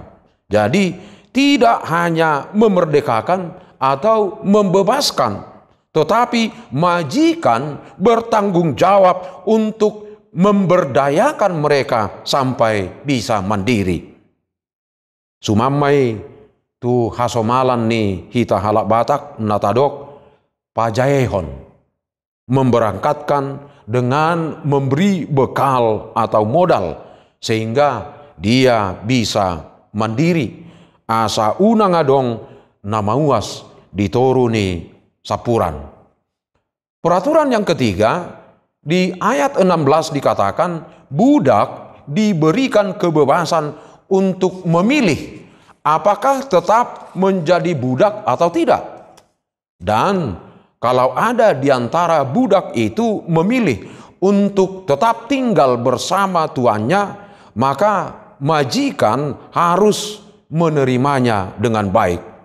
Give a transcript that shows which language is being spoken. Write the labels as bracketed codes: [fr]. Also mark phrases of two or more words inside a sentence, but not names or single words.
[id] Jadi tidak hanya memerdekakan atau membebaskan, tetapi majikan bertanggung jawab untuk memberdayakan mereka sampai bisa mandiri. [bbc] Sumamai tu hasomalan ni hita halak batak natadok pajaehon, [id] memberangkatkan dengan memberi bekal atau modal sehingga dia bisa mandiri [bbc] asa unang adong namauas ditoruni sapuran. [id] Peraturan yang ketiga, di ayat 16 dikatakan budak diberikan kebebasan untuk memilih apakah tetap menjadi budak atau tidak. Dan kalau ada di antara budak itu memilih untuk tetap tinggal bersama tuannya, maka majikan harus menerimanya dengan baik.